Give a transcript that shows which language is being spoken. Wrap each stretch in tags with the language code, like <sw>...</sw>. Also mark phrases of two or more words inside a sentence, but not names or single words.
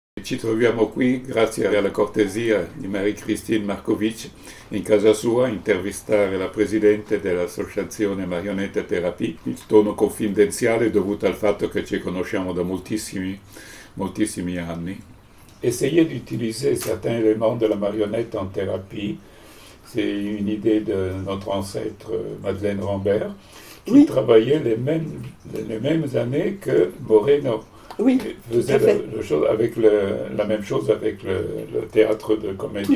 <it>Ci troviamo qui grazie alla cortesia di Marie-Christine Markovic in casa sua a intervistare la presidente dell'associazione Marionette Thérapie. Il tono confidenziale dovuto al fatto che ci conosciamo da moltissimi anni.</it> <fr>Essayer d'utiliser certains éléments de la marionnette en thérapie, c'est une idée de notre ancêtre Madeleine Rambert, qui travaillait les mêmes années que Moreno. Oui, faisait la même chose avec le théâtre de comédien.</fr>